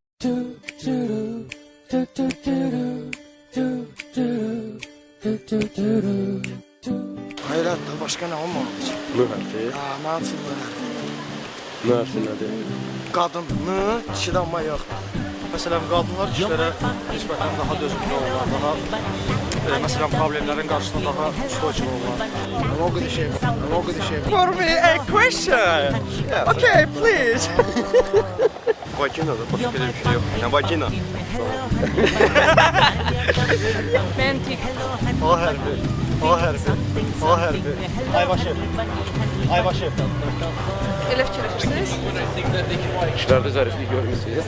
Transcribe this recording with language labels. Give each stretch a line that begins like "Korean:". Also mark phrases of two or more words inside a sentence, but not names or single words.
Azerbaijani: Hayratdır, başqa nə olmalıdır ki? M hərfi. Mən üçün M hərfi. M hərfi nədir? Qadın M, kişidə M yoxdur. Məsələn, qadınlar kişilərə nisbətən daha dözümlü olurlar, daha məsələn, problemlərin qarşısında daha stoyçu olurlar.
Russian: Много дешевле.
English: For me a question. Okay, please.
Azerbaijani: Vagina da başqa bir şey yox. Nə vagina? Məntiq. A hərfi. Aybaşı. Elə fikirləşirsiniz? Kişilərdə zəriflik görmürsünüz.